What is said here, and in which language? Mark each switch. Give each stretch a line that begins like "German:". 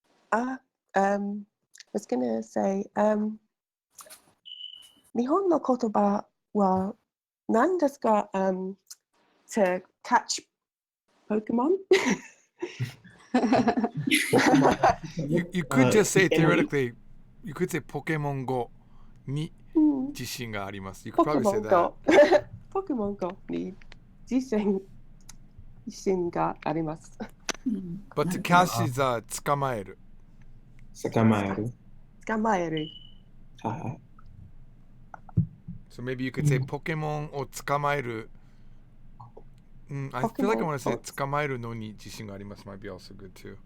English: I was going to say,
Japanese: 日本の言葉は何ですか？
English: to catch Pokemon? You could just say theoretically, you could say
Japanese: ポケモン Go に自信があります。
English: You could probably say that.
Japanese: ポケモン Go に自信があります。
English: But to catch is 捕まえる。
Japanese: 捕まえる。
English: So maybe you could say
Japanese: ポケモンを捕まえる。
English: I feel like I want to say
Japanese: 捕まえるのに自信があります
English: might be also good too.